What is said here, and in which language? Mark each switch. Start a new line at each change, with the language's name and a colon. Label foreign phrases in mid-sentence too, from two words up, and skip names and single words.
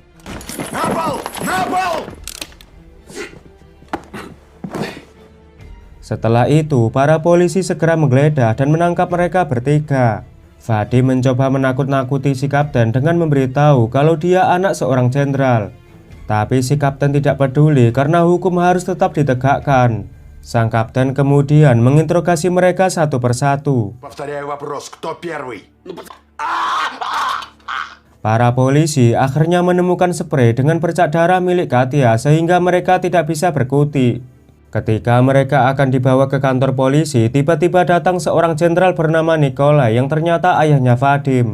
Indonesian: Setelah itu, para polisi segera menggeledah dan menangkap mereka bertiga. Vadim mencoba menakut-nakuti si kapten dengan memberitahu kalau dia anak seorang jenderal. Tapi si kapten tidak peduli karena hukum harus tetap ditegakkan. Sang kapten kemudian menginterogasi mereka satu persatu.
Russian: Повторяю вопрос, кто первый?
Indonesian: Para polisi akhirnya menemukan sprei dengan bercak darah milik Katya sehingga mereka tidak bisa berkutik. Ketika mereka akan dibawa ke kantor polisi, tiba-tiba datang seorang jenderal bernama Nikolai yang ternyata ayahnya Vadim.